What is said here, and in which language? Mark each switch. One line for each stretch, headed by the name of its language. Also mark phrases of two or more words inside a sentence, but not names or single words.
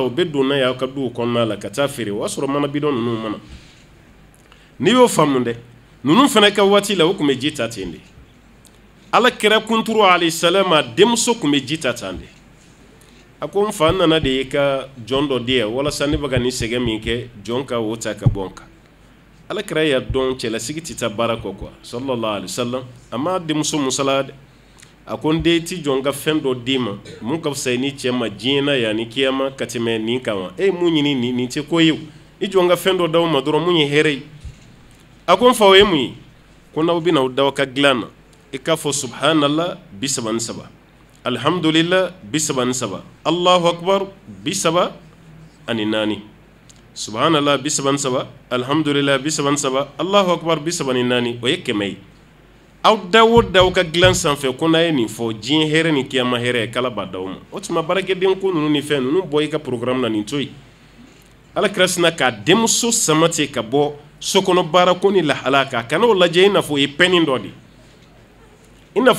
Bambara: o bɛ don n'a ye aw ka duw kɔnɔna la ka taa feere o y'a sɔrɔ mana bidon ninnu mana n'i y'o faamu dɛ ninnu fana ka waati la o tun bɛ ji ta ten de ala kira kunturu
Arabic: عليه السلام
Bambara: a denmuso tun bɛ ji ta tan de a ko n fa n nana de y'i ka jɔn dɔ di yan walasa ne bɛ ka nin sɛgɛn min kɛ jɔn ka o ta ka bɔ n kan ala kira y'a dɔn cɛlasigi tɛ taa baara kɔ quoi
Arabic: صلى الله عليه وسلم
Bambara: a ma denmuso musala dɛ a ko n den ti jɔn ka fɛn dɔ d'i ma mun ka fisa ni cɛ ma diɲɛ na yan ni kiyama ka tɛmɛ nin kan wa e mun ɲini nin tɛ ko ye o i jɔn ka fɛn dɔ d'aw ma dɔrɔn mun ye hɛrɛ ye a ko n fa o ye mun ye ko n'aw bɛna aw da aw ka dilan na i k'a fɔ
Arabic: سبحان الله 33 الحمد لله 33 الله أكبر
Bambara: 34
Arabic: سبحان الله 33 الحمد لله 33 الله أكبر
Bambara: 34 o ye 100 ye aw da o da aw ka dilan sanfɛ ko n'a ye nin fɔ diɲɛ hɛrɛ ni kiyama hɛrɛ ye k'ala b'a d'aw ma o tuma baarakɛden ko ninnu ni fɛn ninnu bɔ i ka programme na nin to yen ala kira sina k'a denmuso sama ten ka bɔ sokɔnɔ baara ko ni lahala kan kana o lajɛ i n'a fɔ o ye pɛni dɔ de i n'a fɔ